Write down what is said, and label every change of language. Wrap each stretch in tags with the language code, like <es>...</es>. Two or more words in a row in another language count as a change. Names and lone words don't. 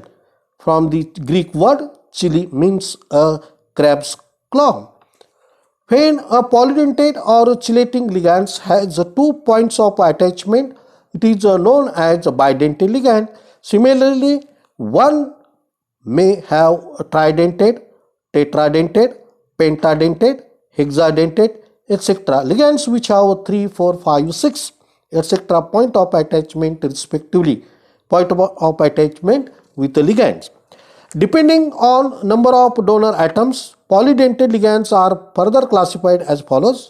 <en>From the Greek word chili means a crab's claw. When a polydentate or chelating ligand has two points of attachment, it is known as a bidentate ligand. Similarly, one may have tridentate, tetradentate, pentadentate, hexadentate, etc. Ligands which have 3, 4, 5, 6, etc. point of attachment respectively. Point of attachment with the ligands. Depending on number of donor atoms, polydentate ligands are further classified as follows.</en>